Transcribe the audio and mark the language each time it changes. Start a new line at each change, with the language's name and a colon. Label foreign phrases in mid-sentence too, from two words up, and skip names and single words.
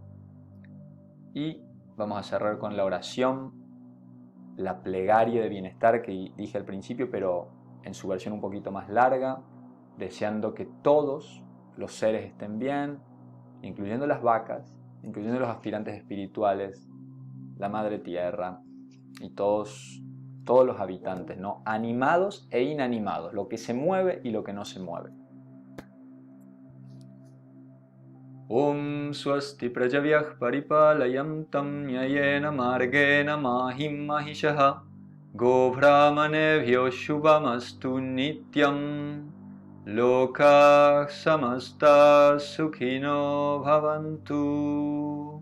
Spanish: Y vamos a cerrar con la oración, la plegaria de bienestar que dije al principio, pero en su versión un poquito más larga, deseando que todos los seres estén bien, incluyendo las vacas, incluyendo los aspirantes espirituales, la madre tierra y todos los habitantes, ¿no? Animados e inanimados, lo que se mueve y lo que no se mueve.
Sanskrit: Om swasti prajavyah paripalayantam nyayena margena mahim mahishaha govramanevyo shubhamastu nityam lokah samasta sukhino bhavantu.